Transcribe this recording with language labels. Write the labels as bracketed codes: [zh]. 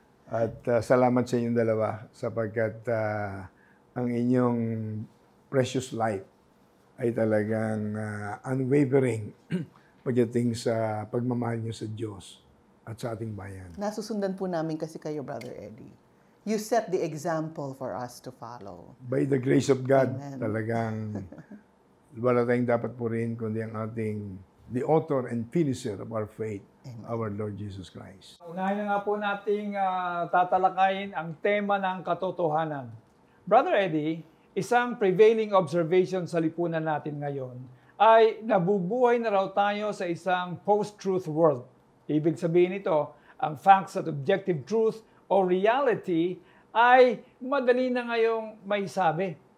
[tl] At salamat sa inyong dalawa sapagkat ang inyong precious life ay talagang unwavering pagdating sa pagmamahal niyo sa Diyos at sa ating bayan. Nasusundan po namin kasi kayo, Brother Eddie. [en] You set the example for us to follow. By the grace of God, Amen. [tl] talagang wala tayong dapat purihin kundi ang ating [en] the author and finisher of our faith, our Lord Jesus Christ. [tl] Unahin na nga po nating tatalakayin ang tema ng katotohanan. Brother Eddie, isang prevailing observation sa lipunan natin ngayon ay nabubuhay na raw tayo sa isang post-truth world. Ibig sabihin nito, ang facts at objective truth o reality ay madali na ngayong maisabi.